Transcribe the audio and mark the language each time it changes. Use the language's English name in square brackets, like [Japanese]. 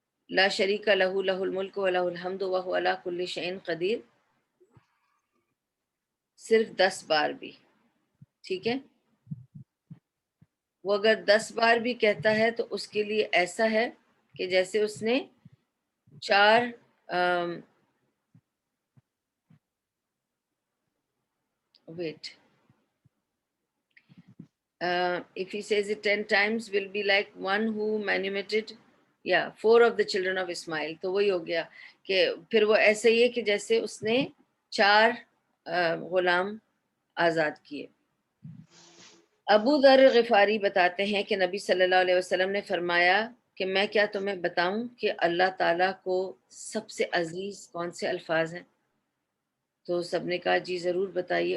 [Arabic] لا شریک لہ لہ الملک ولہ الحمد وہو علی کل شیء قدیر، [Urdu] صرف 10 بار بھی، ٹھیک ہے، وہ اگر 10 بار بھی کہتا ہے تو اس کے لیے ایسا ہے کہ جیسے اس نے 4 wait [English] if he says it 10 times, will be like one who manumitted, yeah, 4 of the children of Ismail. [Urdu] تو وہی ہو گیا کہ پھر وہ ایسے ہی ہے کہ جیسے اس نے 4 غلام آزاد کیے. ابو ذر غفاری بتاتے ہیں کہ نبی صلی اللہ علیہ وسلم نے فرمایا کہ میں کیا تمہیں بتاؤں کہ اللہ تعالیٰ کو سب سے عزیز کون سے الفاظ ہیں؟ تو سب نے کہا جی ضرور بتائیے.